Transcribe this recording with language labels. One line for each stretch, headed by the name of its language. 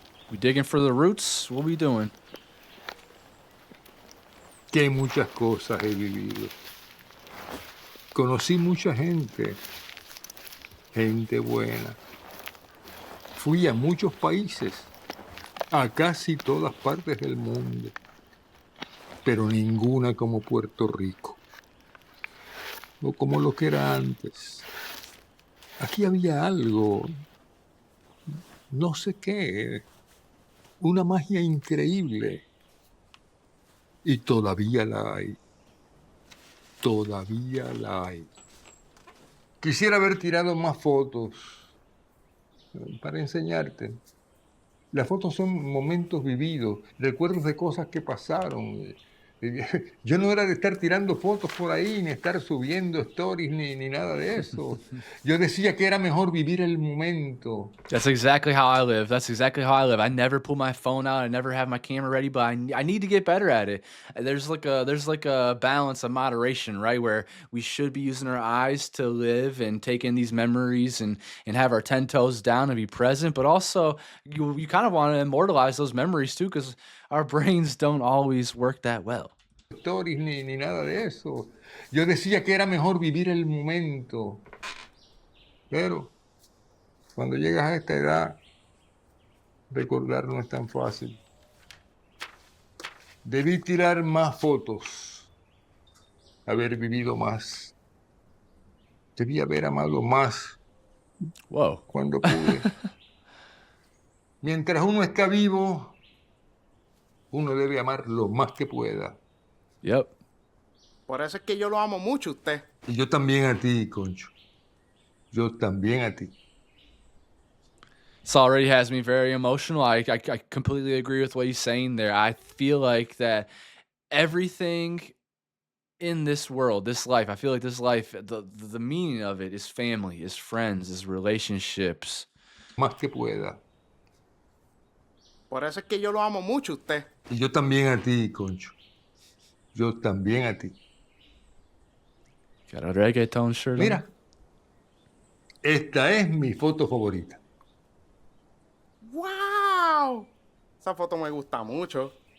English: We digging for the roots? What we doing?
Spanish: Que muchas cosas he vivido. Conocí mucha gente, gente buena. Fui a muchos países, a casi todas partes del mundo, pero ninguna como Puerto Rico, o como lo que era antes. Aquí había algo, no sé qué, una magia increíble. Y todavía la hay. Todavía la hay. Quisiera haber tirado más fotos para enseñarte. Las fotos son momentos vividos, recuerdos de cosas que pasaron. Yo no era de estar tirando fotos por ahí, ni estar subiendo stories, ni nada de eso. Yo decía que era mejor vivir el momento.
English: That's exactly how I live. That's exactly how I live. I never pull my phone out. I never have my camera ready, but I need to get better at it. There's like a balance, a moderation, right? Where we should be using our eyes to live and take in these memories and have our 10 toes down and be present, but also you kind of want to immortalize those memories too, because our brains don't always work that well.
Spanish: Stories ni nada de eso. Yo decía que era mejor vivir el momento. Pero cuando llegas a esta edad, recordar no es tan fácil. Debí tirar más fotos, haber vivido más. Debí haber amado más.
English: Whoa.
Spanish: Cuando pude. Mientras uno está vivo, uno debe amar lo más que pueda.
English: Yep.
Spanish: Por eso es que yo lo amo mucho a usted. Y yo también a ti, Concho. Yo también a ti.
English: This already has me very emotional. I completely agree with what he's saying there. I feel like that everything in this world, this life, I feel like this life, the meaning of it is family, is friends, is relationships.
Spanish: Más que pueda. Por eso es que yo lo amo mucho a usted. Y yo también a ti, Concho. Yo también a ti.
English: Got a reggaeton shirt
Spanish: Mira, esta es mi foto favorita. ¡Wow! Esa foto me gusta mucho.